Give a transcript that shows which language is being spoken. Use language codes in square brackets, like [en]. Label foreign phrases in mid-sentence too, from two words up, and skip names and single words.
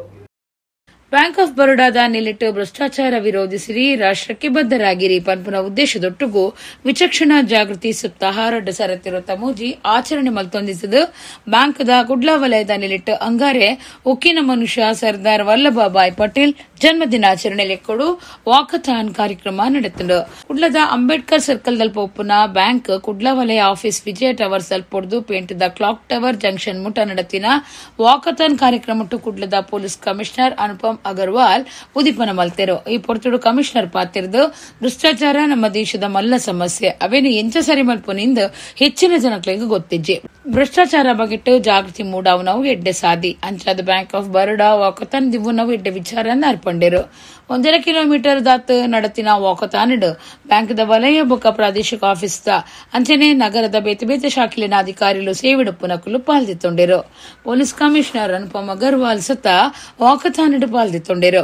[tcy] ಬ್ಯಾಂಕ್ ಆಫ್ ಬರೋಡಾದ ನಿಲಿಟ್ಟು [kn] ಭ್ರಷ್ಟಾಚಾರ ವಿರೋಧಿಸಿರಿ ರಾಷ್ಟ್ರಕ್ಕೆ ಬದ್ಧರಾಗಿರಿ [tcy] ಪನ್ಪುನ ಉದ್ದೇಶದೊಟ್ಟಿಗೂ ವಿಚಕ್ಷಣಾ ಜಾಗೃತಿ ಸಪ್ತಾಹ 2023 ಆಚರಣೆ ಮಲ್ತೊಂದಿಸದು ಬ್ಯಾಂಕ್ದ ಕುಡ್ಲಾ ವಲಯದ ನಿಲಿಟ್ಟು ಅಂಗಾರೆ ಉಕ್ಕಿನ ಮನುಷ್ಯ ಸರ್ದಾರ್ ವಲ್ಲಭಭಾಯ್ ಪಟೇಲ್ ಜನ್ಮದಿನಾಚರಣೆ ಲೆಕ್ಕೊಡು ವಾಕಥಾನ್ ಕಾರ್ಯಕ್ರಮ ನಡೆತಂಡು. ಕುಡ್ಲದ ಅಂಬೇಡ್ಕರ್ ಸರ್ಕಲ್ ದಲ್ಪ ಒಪ್ಪುನ ಬ್ಯಾಂಕ್ ಕುಡ್ಲಾ ವಲಯ ಆಫೀಸ್ ವಿಜಯ ಟವರ್ ಸಲ್ಪೊಡ್ದು ಪೇಂಟ್ದ ಕ್ಲಾಕ್ ಟವರ್ ಜಂಕ್ಷನ್ ಮುಟ ನಡತಿನ ವಾಕಥಾನ್ ಕಾರ್ಯಕ್ರಮ ಕುಡ್ಲದ [en] police commissioner [tcy] ಅನುಪಮ್ ಅಗರ್ವಾಲ್ ಉದ್ದೀಪನ ಮಲ್ತೆರು. ಈ ಪೊರ್ತುಡು ಕಮಿಷನರ್ ಪಾತಿರ್ದು ಭ್ರಷ್ಟಾಚಾರ ನಮ್ಮ ದೇಶದ ಮಲ್ಲ ಸಮಸ್ಯೆ ಅವೇನು ಎಂಚ ಸರಿ ಮಲ್ಪುನಿಂದ ಹೆಚ್ಚಿನ ಜನಕ್ಲೆಗ್ ಗೊತ್ತಿಜ್ಜಿ. ಭ್ರಷ್ಟಾಚಾರ ಬಗೆಟ್ಟು ಜಾಗೃತಿ ಮೂಡಾವು ಎಡ್ಡೆ ಸಾದಿ ಅಂಚಾದ ಬ್ಯಾಂಕ್ ಆಫ್ ಬರೋಡಾ ವಾಕಥಾನ್ ದಿವು ನಾವು ಎಡ್ಡೆ ವಿಚಾರ ಅರ್ಪಂಡೆರು. 1.5 ಕಿಲೋಮೀಟರ್ ದಾತ್ ನಡತಿನ ವಾಕಥಾನ್ ಬ್ಯಾಂಕ್ದ ವಲಯ ಬೊಕ್ಕ ಪ್ರಾದೇಶಿಕ ಆಫೀಸ್ದ ಅಂಚನೆ ನಗರದ ಬೇತೆ ಬೇತೆ ಶಾಖೆಲಿನ ಅಧಿಕಾರಿಗಳು ಸೇವಿಡುಪ್ಪುನಕುಲು ಪಾಲ್ದಿತ್ತೊಂಡೆರು. [en] police commissioner [tcy] ಅನುಪಮ್ ಅಗರ್ವಾಲ್ ಸತ ವಾಕಥಾನ್ ಪಾಲ್ದಿತ್ತೊಂಡೆರು.